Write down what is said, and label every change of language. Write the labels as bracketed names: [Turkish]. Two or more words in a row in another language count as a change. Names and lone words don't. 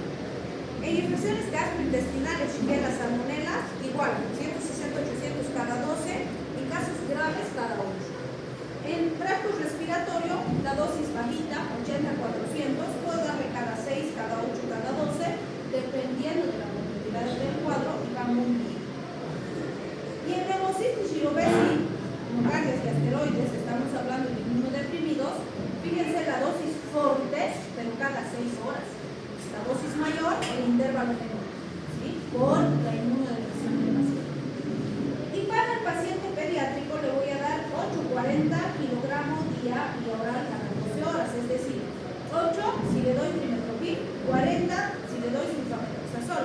[Spanish] En infecciones gastrointestinales, Shigella, salmonella, igual, 160 a 800 cada 12, en casos graves cada 8. En tracto respiratorio, la dosis bajita, 80 a 400, puedo darle cada 6, cada 8, cada 12, dependiendo de la complejidad del cuadro, y va muy bien. Y en Pneumocystis jirovecii, nocardias y asteroides, estamos hablando de inmunodeprimidos, fíjense la dosis fortes, pero cada 6 horas. La dosis mayor, el intervalo menor, ¿sí? Por la inmunodepresión del paciente. Y para el paciente pediátrico le voy a dar 8,40 kilogramos día y oral cada 12 horas, es decir, 8 si le doy trimetoprim, 40 si le doy sulfametoxazol.